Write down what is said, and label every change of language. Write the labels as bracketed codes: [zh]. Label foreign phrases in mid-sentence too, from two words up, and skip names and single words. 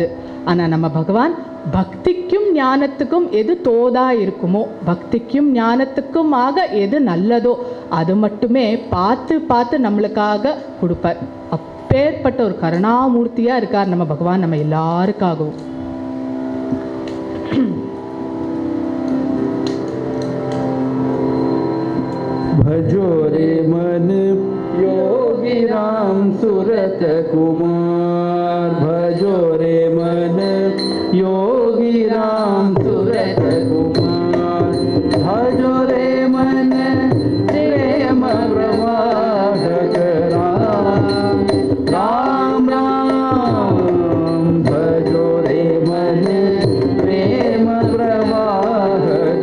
[ta] ஆனால் நம்ம பகவான் பக்திக்கும் ஞானத்துக்கும் எது தோதா இருக்குமோ, பக்திக்கும் ஞானத்துக்கும் ஆக எது நல்லதோ அது மட்டுமே பார்த்து பார்த்து நம்மளுக்காக கொடுப்பார். அப்பேற்பட்ட ஒரு கருணாமூர்த்தியாக இருக்கார் நம்ம பகவான் நம்ம எல்லாருக்காகவும். [hi] भजो रे मन योगी राम सूरत कुमार, भजो रे मन योगी राम सूरत कुमार, भजो रे मन प्रेम प्रवाहक राम राम राम, भजो रे मन प्रेम प्रवाहक